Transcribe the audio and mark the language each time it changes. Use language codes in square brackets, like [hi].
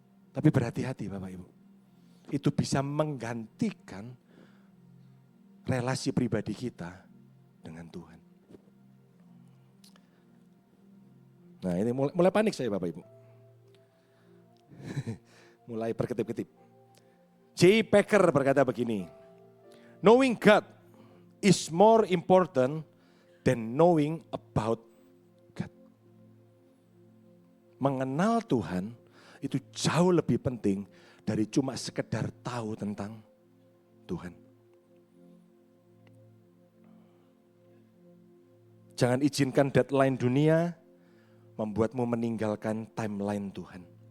[id] Tapi berhati-hati Bapak Ibu. Itu bisa menggantikan relasi pribadi kita dengan Tuhan. Nah ini mulai panik saya Bapak Ibu. Mulai berketip-ketip. J. [en] Packer [id] berkata begini, [en] knowing God is more important than knowing about God. [id] Mengenal Tuhan itu jauh lebih penting dari cuma sekedar tahu tentang Tuhan. Jangan izinkan deadline dunia membuatmu meninggalkan timeline Tuhan.